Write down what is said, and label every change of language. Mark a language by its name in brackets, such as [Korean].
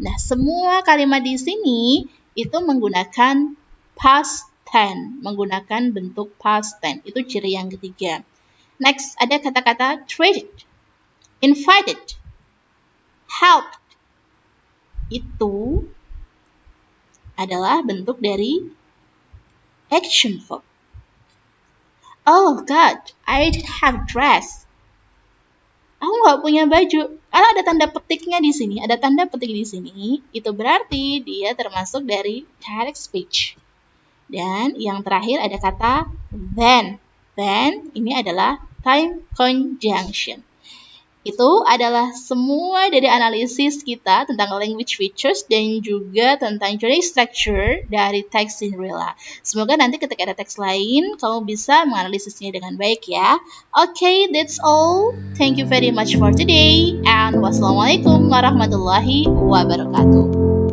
[Indonesian] Nah, semua kalimat di sini itu menggunakan past tense, menggunakan bentuk past tense. Itu ciri yang ketiga. Next, ada kata-kata treated, invited, helped. Itu adalah bentuk dari action verb. [English] Oh God, I didn't have dress. [Indonesian] Aku nggak punya baju. Karena ada tanda petiknya di sini, ada tanda petik di sini, itu berarti dia termasuk dari direct speech. Dan yang terakhir ada kata then. Then ini adalah time conjunction. Itu adalah semua dari analisis kita tentang language features dan juga tentang journey structure dari teks Cinderella. Semoga nanti ketika ada teks lain, kamu bisa menganalisisnya dengan baik ya. [English] Okay, that's all. Thank you very much for today. And [Arabic] wassalamualaikum warahmatullahi wabarakatuh.